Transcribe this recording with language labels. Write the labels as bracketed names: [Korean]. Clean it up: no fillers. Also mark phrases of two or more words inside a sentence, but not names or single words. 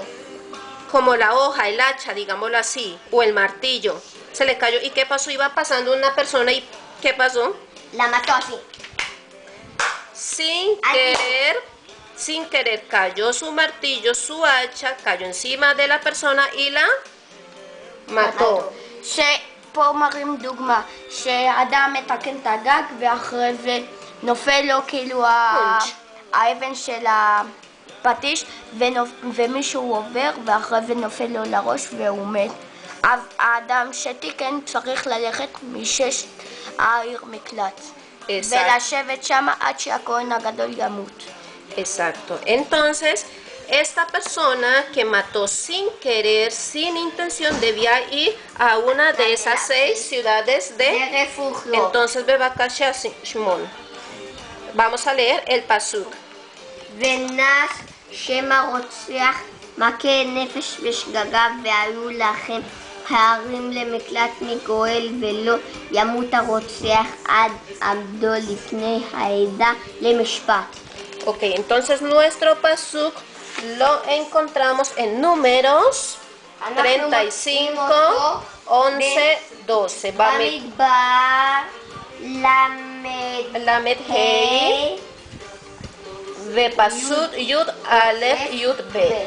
[Spanish] Como la hoja, el hacha, digámoslo así, o el martillo. Se le cayó. ¿Y qué pasó? Iba pasando una persona y ¿qué pasó? La mató así. Sin querer cayó su martillo, su hacha, cayó encima de la persona y la mató. [Hebrew] שפה מראים דוגמה, שאדם מתקן את הגג ואחרי זה נופל לו כאילו האבן של הפטיש ומישהו עובר ואחרי זה נופל לו לראש והוא מת. אז האדם שתיקן צריך ללכת משש העיר מקלט ולשבת שם עד שהכהן הגדול ימות. [Spanish] Exacto. Entonces, esta persona que mató sin querer, sin intención, debía ir a una de esas 6 ciudades de refugio. Entonces, Bebakasha Shimon. Vamos a leer el pasuk. [Hebrew] ונס שם הרוצח מכה נפש בשגגה והיו לכם הערים למקלט מגואל ולא ימות הרוצח עד עמדו לפני העדה למשפט. [Spanish] Ok, entonces nuestro pasuk lo encontramos en Números 35, 11, 12. במדבר [Hebrew] למד הא ופסוק יוד אלף יוד בית.